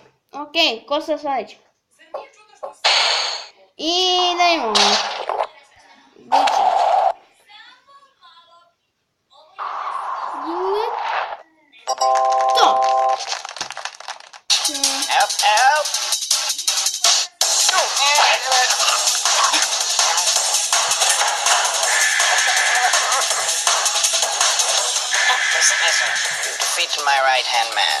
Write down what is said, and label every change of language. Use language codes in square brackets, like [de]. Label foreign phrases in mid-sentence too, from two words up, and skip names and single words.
[sr] Ok, ko sa sledeće? I da imamo. Biće. To. [en] Help, help! Listen, you defeated my right-hand man.